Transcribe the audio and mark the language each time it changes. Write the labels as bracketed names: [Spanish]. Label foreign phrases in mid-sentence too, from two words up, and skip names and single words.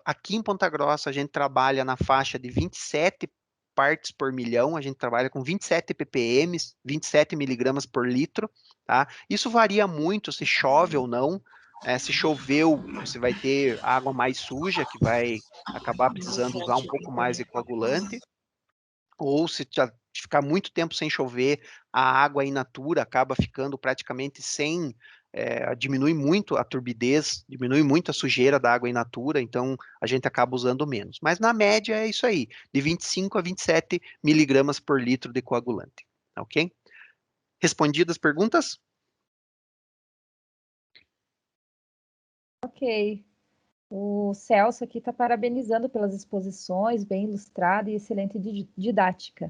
[Portuguese] Aqui em Ponta Grossa, a gente trabalha na faixa de 27 partes por milhão, a gente trabalha com 27 ppm, 27 miligramas por litro, tá? Isso varia muito se chove ou não. Se choveu, você vai ter água mais suja, que vai acabar precisando usar um pouco mais de coagulante, ou se já ficar muito tempo sem chover, a água [Latin] in natura [Portuguese] acaba ficando praticamente sem, diminui muito a turbidez, diminui muito a sujeira da água [Latin] in natura, [Portuguese] então a gente acaba usando menos. Mas na média é isso aí, de 25 a 27 miligramas por litro de coagulante, ok? Respondidas as perguntas? Ok. O Celso aqui está parabenizando pelas exposições, bem ilustrada e excelente didática.